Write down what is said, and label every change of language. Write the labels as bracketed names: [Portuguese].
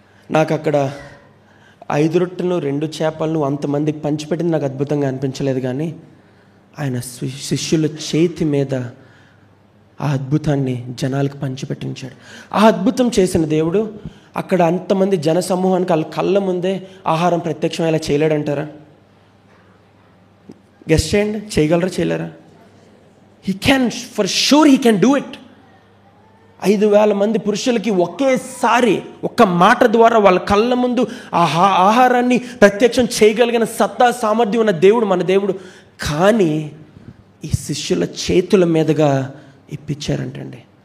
[Telugu] నాకు అక్కడ 5 రొట్టెలను 2 చేపలను అంతమందికి పంచిపెట్టింది నాకు అద్భుతంగా అనిపించలేదు, కానీ ఆయన శిష్యుల చేతి మీద ఆ అద్భుతాన్ని జనాలకు పంచిపెట్టించాడు. ఆ అద్భుతం చేసిన దేవుడు అక్కడ అంతమంది జన సమూహానికి వాళ్ళ కళ్ళ ముందే ఆహారం ప్రత్యక్షం ఇలా చేయలేడంటారా? గెస్ చేయండి, చేయగలరా చేయలేరా? [English] He can, for sure he can do it. [Telugu] 5,000 మంది పురుషులకి ఒకేసారి ఒక్క మాట ద్వారా వాళ్ళ కళ్ళ ముందు ఆహారాన్ని ప్రత్యక్షం చేయగలిగిన సత్తా సామర్థ్యం ఉన్న దేవుడు మన దేవుడు. కానీ ఈ శిష్యుల చేతుల మీదుగా ఇప్పించారంటండి.